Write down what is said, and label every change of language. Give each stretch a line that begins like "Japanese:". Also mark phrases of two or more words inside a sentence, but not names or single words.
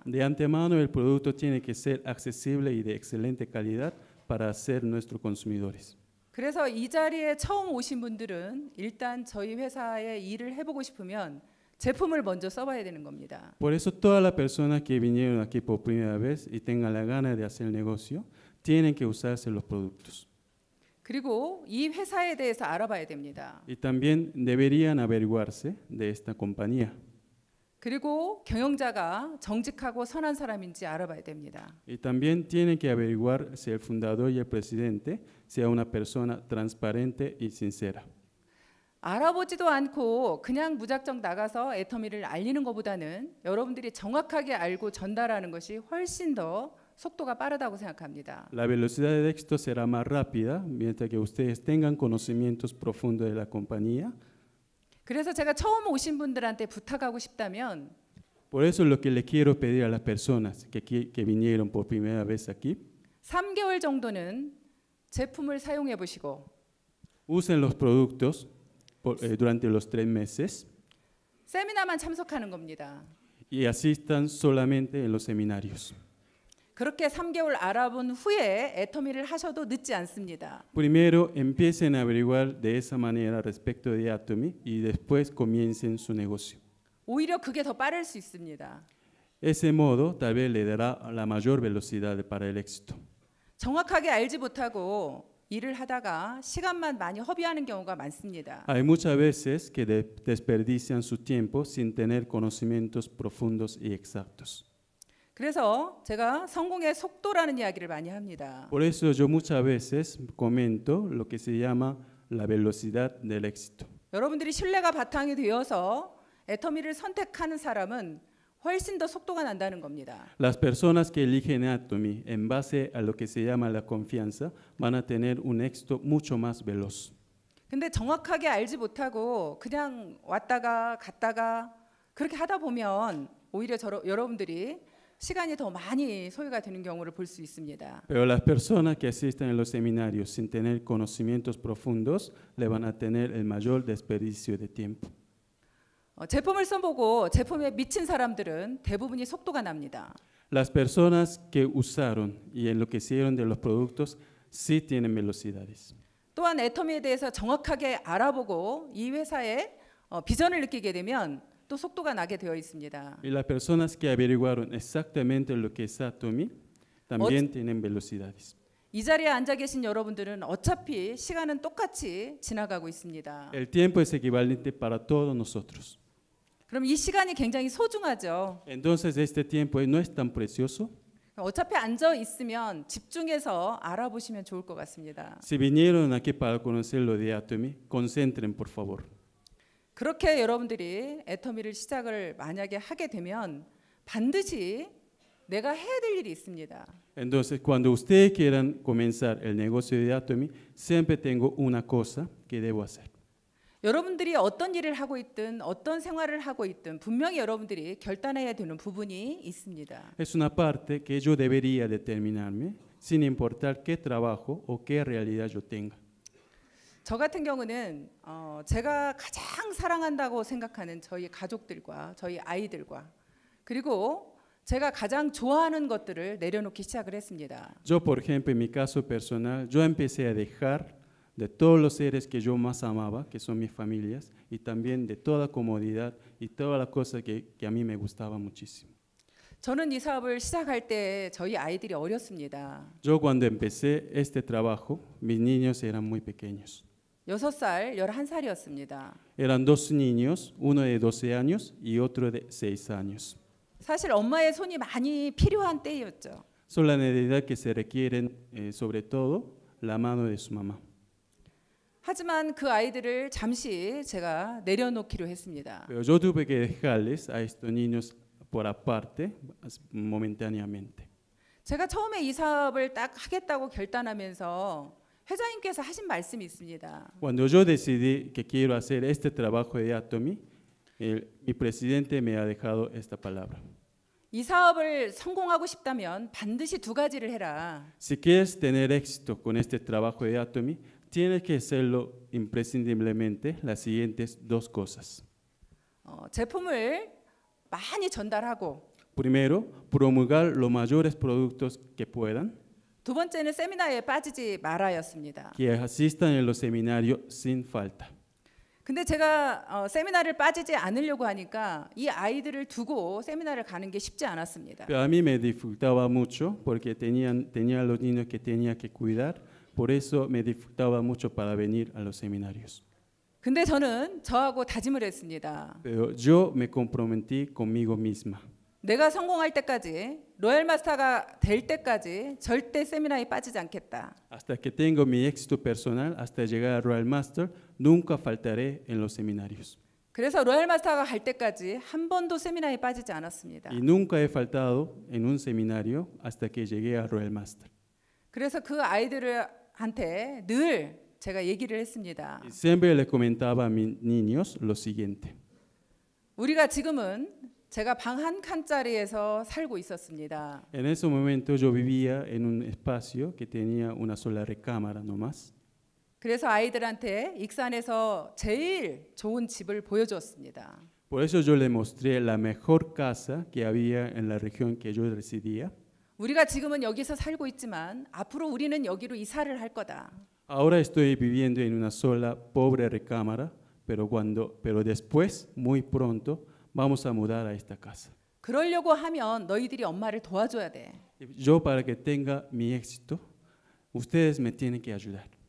Spanish: De antemano, el producto tiene que ser accesible y de excelente calidad para ser nuestros consumidores.
Korean: 그래서 이 자리에 처음 오신 분들은 일단 저희 회사에 일을 해보고 싶으면 제품을 먼저 써봐야 되는 겁니다.
Spanish: Por eso todas las personas que vinieron aquí por primera vez y tengan la gana de hacer negocio, tienen que usarse los productos.
Korean: 그리고 이 회사에 대해서 알아봐야 됩니다.
Spanish: Y también deberían averiguarse de esta compañía.
Korean: 그리고 경영자가 정직하고 선한 사람인지 알아봐야 됩니다.
Spanish: Y también tienen que averiguar si el fundador y el presidente sea una persona transparente y sincera.
Korean: 알아보지도 않고 그냥 무작정 나가서 애터미를 알리는 것보다는 여러분들이 정확하게 알고 전달하는 것이 훨씬 더 속도가 빠르다고 생각합니다.
Spanish: La velocidad de éxito será más rápida mientras que ustedes tengan conocimientos profundos de la compañía.
Korean: 그래서 제가 처음 오신 분들한테 부탁하고 싶다면
Spanish: Por eso lo que le quiero pedir a las personas que vinieron por primera vez aquí,
Korean: 3개월 정도는 제품을 사용해 보시고
Spanish: usen los productos durante los 3 meses
Korean: 세미나만 참석하는 겁니다.
Spanish: y asistan solamente en los seminarios.
Korean: 그렇게 3개월 알아본 후에 애터미를 하셔도 늦지 않습니다.
Spanish: Primero empiecen a averiguar de esa manera respecto de Atomy y después comiencen su negocio.
Korean: 오히려 그게 더 빠를 수 있습니다.
Spanish: Ese modo tal vez le dará la mayor velocidad para el éxito.
Korean: 정확하게 알지 못하고 일을 하다가 시간만 많이 허비하는 경우가 많습니다.
Spanish: Hay muchas veces que desperdician su tiempo sin tener conocimientos profundos y exactos.
Korean: 그래서 제가 성공의 속도라는 이야기를 많이 합니다.
Spanish: Por eso yo muchas veces comento lo que se llama la velocidad del éxito.
Korean: 여러분들이 신뢰가 바탕이 되어서 애터미를 선택하는 사람은 훨씬 더 속도가 난다는 겁니다.
Spanish: Las personas que eligen Atomy en base a lo que se llama la confianza van a tener un éxito mucho más veloz.
Korean: 근데 정확하게 알지 못하고 그냥 왔다가 갔다가 그렇게 하다 보면 오히려 여러분들이 시간이 더 많이 소요가 되는 경우를 볼 수 있습니다.
Spanish: Pero las personas que asisten a los seminarios sin tener conocimientos profundos le van a tener el mayor desperdicio de tiempo.
Korean: 제품을 써보고 제품에 미친 사람들은 대부분이 속도가 납니다.
Spanish: Las personas que usaron y enloquecieron de los productos sí tienen velocidades.
Korean: 또한 애터미에 대해서 정확하게 알아보고 이 회사의 비전을 느끼게 되면 또 속도가 나게 되어 있습니다.
Spanish: Y las personas que averiguaron exactamente lo que es Atomy también tienen velocidades.
Korean: 이 자리에 앉아 계신 여러분들은 어차피 시간은 똑같이 지나가고 있습니다.
Spanish: El tiempo es equivalente para todos nosotros.
Korean: 그럼 이 시간이 굉장히 소중하죠.
Spanish: Entonces este tiempo no es tan precioso.
Korean: 어차피 앉아 있으면 집중해서 알아보시면 좋을 것 같습니다.
Spanish: Si vinieron aquí para conocer lo de Atomy, concentren por favor.
Korean: 그렇게 여러분들이 애터미를 시작을 만약에 하게 되면 반드시 내가 해야 될 일이 있습니다.
Spanish: Entonces, cuando ustedes quieran comenzar el negocio de Atomy, siempre tengo una cosa que debo hacer.
Korean: 여러분들이 어떤 일을 하고 있든 어떤 생활을 하고 있든 분명히 여러분들이 결단해야 되는 부분이 있습니다.
Spanish: Es una parte que yo debería determinarme, sin importar qué trabajo o qué realidad yo tenga.
Korean: 저 같은 경우는 제가 가장 사랑한다고 생각하는 저희 가족들과 저희 아이들과 그리고 제가 가장 좋아하는 것들을 내려놓기 시작을 했습니다.
Spanish: Yo, por ejemplo, en mi caso personal, yo empecé a dejar de todos los seres que yo más amaba, que son mis familias, y también de toda comodidad y todas las cosas que a mí me gustaban muchísimo.
Korean: 저는 이 사업을 시작할 때 저희 아이들이 어렸습니다.
Spanish: Yo cuando empecé este trabajo, mis niños eran muy pequeños.
Korean: 6살, 11살이었습니다.
Spanish: Eran dos niños, uno de 12 años y otro de 6 años.
Korean: 사실 엄마의 손이 많이 필요한 때였죠.
Spanish: Son la necesidad que se requieren, sobre todo, la mano de su mamá.
Korean: 하지만 그 아이들을 잠시 제가 내려놓기로 했습니다.
Spanish: Pero yo tuve que dejarles a estos niños por aparte, momentáneamente.
Korean: 제가 처음에 이 사업을 딱 하겠다고 결단하면서 회장님께서 하신 말씀이 있습니다.
Spanish: Cuando yo decidí que quiero hacer este trabajo de Atomy, mi presidente me ha dejado esta palabra.
Korean: 이 sa업을 성공하고 싶다면 반드시 두 가지를 해라.
Spanish: Si quieres tener éxito con este trabajo de Atomy, tienes que hacerlo imprescindiblemente las siguientes dos cosas.
Korean: 제품을 많이 전달하고
Spanish: Primero, promulgar los mayores productos que puedan,
Korean: 두 번째는 세미나에 빠지지 말아였습니다.
Spanish: que asistan en los seminarios sin falta.
Korean: 근데 제가 세미나를 빠지지 않으려고 하니까 이 아이들을 두고 세미나를 가는 게 쉽지 않았습니다.
Spanish: Pero a mí me dificultaba mucho porque tenía los niños que tenía que cuidar, por eso me dificultaba mucho para venir a los seminarios.
Korean: 근데 저는 저하고 다짐을 했습니다.
Spanish: Pero yo me comprometí conmigo misma.
Korean: 내가 성공할 때까지 로얄 마스터가 될 때까지 절대 세미나에 빠지지 않겠다.
Spanish: Hasta que tengo mi éxito personal, hasta llegar a Royal Master, nunca faltaré en los seminarios.
Korean: 그래서 로얄 마스터가 갈 때까지 한 번도 세미나에 빠지지 않았습니다.
Spanish: Y nunca he faltado en un seminario hasta que llegué a Royal Master.
Korean: 그래서 그 아이들한테 늘 제가 얘기를 했습니다.
Spanish: Y siempre les comentaba a mis niños lo siguiente.
Korean: 우리가 지금은 제가 방 한 칸짜리에서 살고 있었습니다.
Spanish: En ese momento yo vivía en un espacio que tenía una sola recámara nomás.
Korean: 그래서 아이들한테 익산에서 제일 좋은 집을 보여줬습니다.
Spanish: Por eso yo le mostré la mejor casa que había en la región que yo residía.
Korean: 우리가 지금은 여기서 살고 있지만 앞으로 우리는 여기로 이사를 할 거다.
Spanish: Ahora estoy viviendo en una sola pobre recámara, pero después, muy pronto, vamos a mudar a esta casa.
Korean: 그러려고 하면 너희들이 엄마를 도와줘야 돼.
Spanish: Yo para que tenga mi éxito, ustedes me tienen que ayudar.